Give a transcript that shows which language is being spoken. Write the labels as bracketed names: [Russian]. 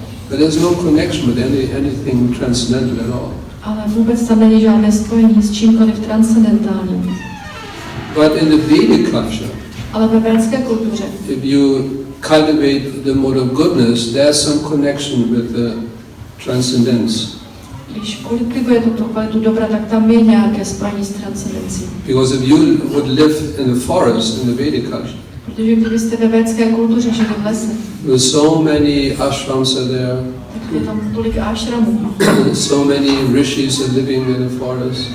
[English] But there's no connection with anything transcendental at all. [Czech] Ale vůbec tam není žádné spojení s čímkoliv transcendentálním. [English] But in the Vedic culture, [Czech] ale ve védské kultuře, [English] if you cultivate the mode of goodness, there's some connection with the transcendence. [Czech] Když kultivujete tu kvalitu dobra, tak tam je nějaké spojení s transcendencí. [English] Because if you would live in the forest, in the Vedic culture, [Czech] protože kdybyste ve védské kultuře žili v lese, [English] so many ashrams are there, [Czech] tak je tam tolik ashramů, [English] so many rishis are living in the forest.